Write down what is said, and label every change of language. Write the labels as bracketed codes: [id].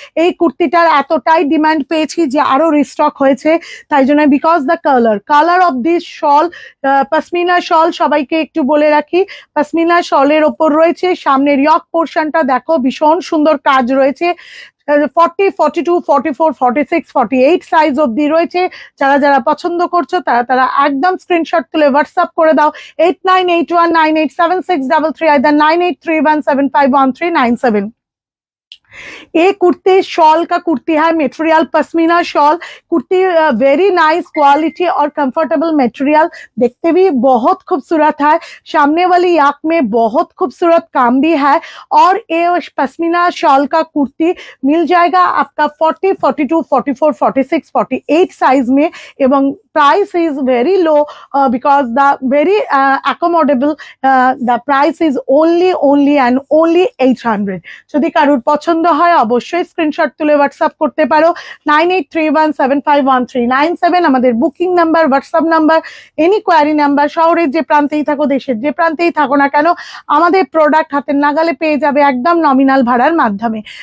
[bn] এই কুর্তিটার এতটাই ডিমান্ড পেয়েছি যে আরো রিস্টক হয়েছে, তাই জন্য [en] because the colour of this shawl, [bn] পশমিনা শল, সবাইকে একটু বলে রাখি পশমিনা শলের ওপর রয়েছে সামনের ইয়ক পোর্শনটা দেখো ভীষণ সুন্দর কাজ রয়েছে। 40, 42, 44, 46, 48 সাইজ অব্দি রয়েছে। যারা যারা পছন্দ করছো তারা তারা একদম স্ক্রিনশট তুলে হোয়াটসঅ্যাপ করে দাও 8981987633, আইদার 9831751397। [hi] ये कुर्ती शॉल का कुर्ती है, material pashmina shawl kurti, [en] very nice quality [hi] और कंफर्टेबल मटेरियल, देखते भी बहुत खूबसूरत है। सामने वाली याक में बहुत खूबसूरत काम भी है, और ये पश्मीना शॉल का कुर्ती मिल जाएगा आपका 40, 42, 44, 46, 48 साइज में, एवं [en] Price is very low because the very accommodable, the price is only and only 800। [bn] যদি কারোর পছন্দ হয় অবশ্যই স্ক্রিনশট তুলে হোয়াটসঅ্যাপ করতে পারো 9831751397, আমাদের booking number, WhatsApp number, any query number. শহরের যে প্রান্তেই থাকো, দেশের যে প্রান্তেই থাকো না কেন, আমাদের প্রোডাক্ট হাতের নাগালে পেয়ে যাবে একদম নমিনাল ভাড়ার মাধ্যমে।